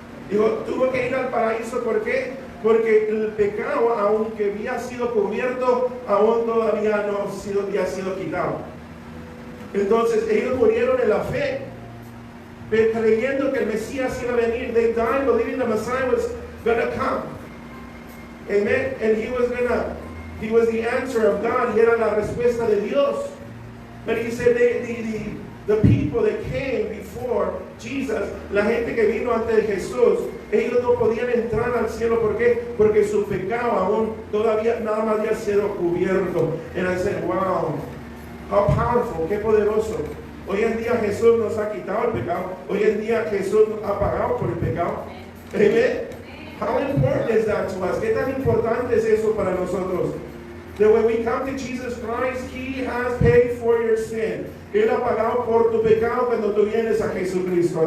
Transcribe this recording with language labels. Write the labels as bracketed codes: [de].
[es] Dijo, tuvo que ir al paraíso, ¿por qué? Porque el pecado, aunque había sido cubierto, aún todavía no había sido quitado. Entonces ellos murieron en la fe, creyendo que el Mesías iba a venir. [en] They died believing the Messiah was going to come. Amen. And he was the answer of God. [es] Y era la respuesta de Dios. [en] But he said the people that came before Jesus, [es] la gente que vino antes de Jesús, ellos no podían entrar al cielo. ¿Por qué? Porque su pecado aún todavía nada más había sido cubierto. [en] And I said, wow, how powerful, [es] qué poderoso. Hoy en día Jesús nos ha quitado el pecado. Hoy en día Jesús ha pagado por el pecado. Amen. [en] How important is that to us? [es] ¿Qué tan importante es eso para nosotros? [en] That when we come to Jesus Christ, He has paid for your sin. [es] Él ha pagado por tu pecado cuando tú vienes a Jesucristo.